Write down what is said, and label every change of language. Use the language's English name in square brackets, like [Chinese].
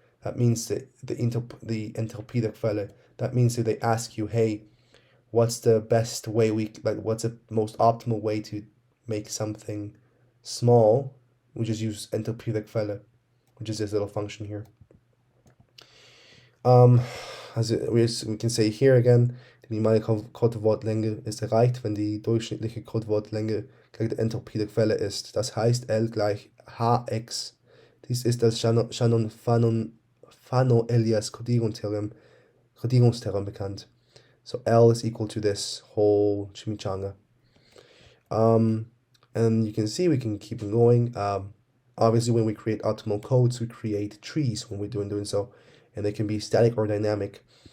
[English] That means the [German] Enthalpie der Quelle. [English] That means that they ask you, hey, what's the best way what's the most optimal way to make something small? We just use [German] Enthalpie der Quelle, [English] which is this little function here. [German] We can say here again, die minimale Codewortlänge ist erreicht, wenn die durchschnittliche Codewortlänge gleich der Enthalpie der Quelle ist. Das heißt L gleich Hx. Dies ist das Fano-Elias Codierungstheorem bekannt. [English] So L is equal to this whole chimichanga. And you can see we can keep on going. Obviously, when we create optimal codes, we create trees when we're doing so, and they can be static or dynamic.